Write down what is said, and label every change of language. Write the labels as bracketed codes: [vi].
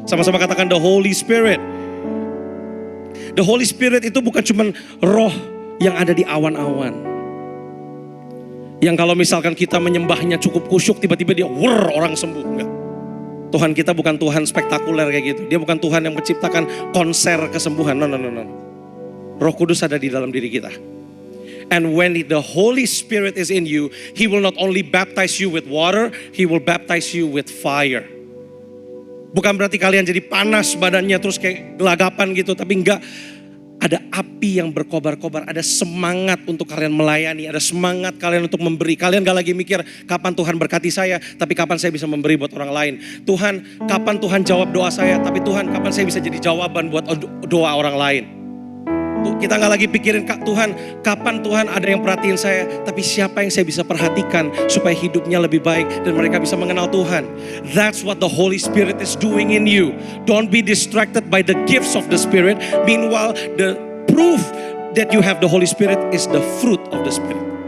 [id] Sama-sama katakan the Holy Spirit. The Holy Spirit itu bukan cuma roh yang ada di awan-awan. Yang kalau misalkan kita menyembahnya cukup kusyuk, tiba-tiba dia orang sembuh. Enggak. Tuhan kita bukan Tuhan spektakuler kayak gitu. Dia bukan Tuhan yang menciptakan konser kesembuhan. No. Roh Kudus ada di dalam diri kita. [en] And when the Holy Spirit is in you, He will not only baptize you with water, He will baptize you with fire. [id] Bukan berarti kalian jadi panas badannya terus kayak gelagapan gitu. Tapi enggak, ada api yang berkobar-kobar. Ada semangat untuk kalian melayani. Ada semangat kalian untuk memberi. Kalian gak lagi mikir kapan Tuhan berkati saya, tapi kapan saya bisa memberi buat orang lain. Tuhan, kapan Tuhan jawab doa saya, tapi Tuhan kapan saya bisa jadi jawaban buat doa orang lain. Kita gak lagi pikirin Tuhan, kapan Tuhan ada yang perhatiin saya, tapi siapa yang saya bisa perhatikan supaya hidupnya lebih baik dan mereka bisa mengenal Tuhan. [en] That's what the Holy Spirit is doing in you. Don't be distracted by the gifts of the Spirit. Meanwhile, the proof that you have the Holy Spirit is the fruit of the Spirit.